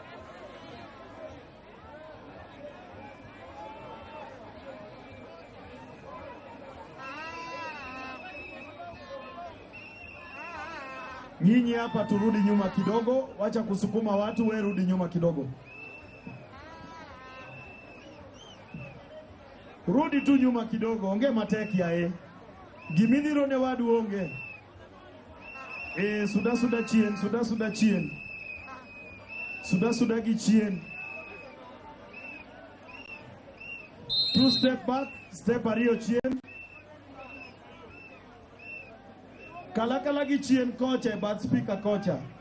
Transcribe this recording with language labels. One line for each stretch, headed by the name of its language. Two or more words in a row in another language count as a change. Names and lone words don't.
Swahili: Nyinyi hapa turudi nyuma kidogo, wacha kusukuma watu, we rudi nyuma kidogo. Rudi tu nyuma kidogo,
Luo (Kenya and Tanzania): onge mateki yae. Gimidhiro ne wadu onge. Suda chien, suda chien. Suda gi chien. 2
English: step back,
Luo (Kenya and Tanzania): step ariyo chien. Kala gi chien kocha,
English: but speaker
Luo (Kenya and Tanzania): kocha.